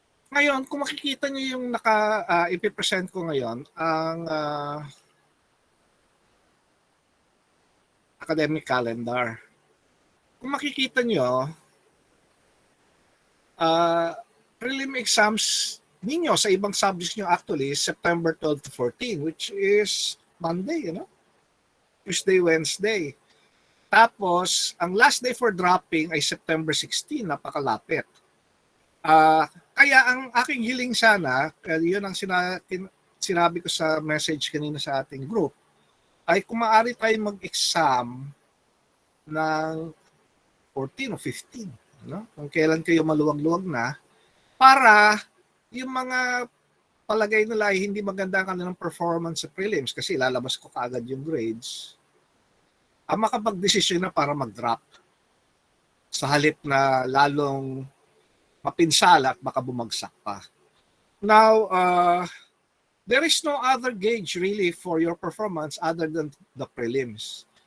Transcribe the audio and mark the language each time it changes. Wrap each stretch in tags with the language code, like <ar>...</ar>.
<tl>Ngayon, kung makikita nyo yung ipipresent ko ngayon, ang academic calendar. Kung makikita nyo, prelim exams ninyo sa ibang subjects nyo actually September 12 to 14,</tl> <en>which is Monday, Tuesday, Wednesday.</en> <tl>Tapos, ang last day for dropping ay September 16, napakalapit. Kaya ang aking hiling sana, yun ang sinabi ko sa message kanina sa ating group, ay kung maaari tayo mag-exam ng 14 o 15. Kung kailan kayo maluwag-luwag na, para yung mga palagay nila ay hindi maganda ang kanilang performance sa prelims kasi lalabas ko kaagad yung grades, ang makapag-desisyon na para mag-drop sa halip na lalong mapinsala at baka bumagsak pa.</tl> <en>Now, there is no other gauge really for your performance other than the prelims.</en>